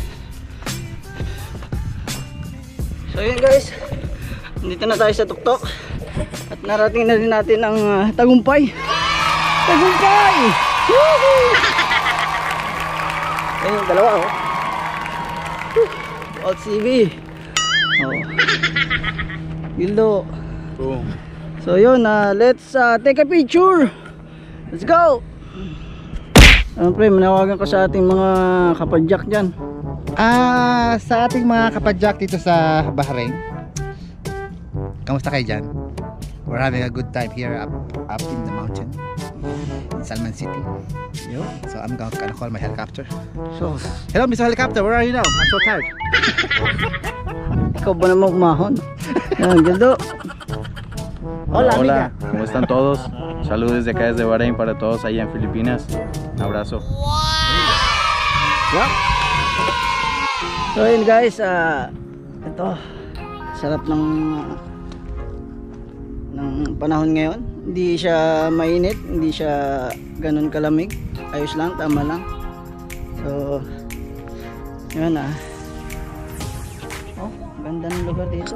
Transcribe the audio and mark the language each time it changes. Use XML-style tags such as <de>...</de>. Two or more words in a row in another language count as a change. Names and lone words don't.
<tl>So yun guys, dito na tayo sa tuktok at narating na rin natin ang tagumpay. Tagumpay! Woohoo! Ayun, dalawa oh. Alt CV. Oh. Gildo. Boom. So yun,</tl> <en>let's take a picture. Let's go!</en> <tl>Siyempre, manawagan ko sa ating mga kapadyak dyan. Sa ating mga kapadyak dito sa Bahrain, kamusta kayo dyan?</tl> <en>We're having a good time here up in the mountain in Salman City. Yo. So I'm gonna call my helicopter. So, Hello Mr. Helicopter, where are you now? I'm so tired.</en> <tl>ikaw ba naman umahon? Yan, Gildo.</tl> <es>Hola, hola, ¿cómo están todos? Saludos desde acá desde Bahrein para todos allá en Filipinas. Un abrazo.</es> <tl>Yep. So yun guys, ito sarap ng panahon ngayon. Hindi siya mainit, hindi siya ganun kalamig. Ayos lang, tama lang. So yun oh, ganda ng lugar dito.</tl>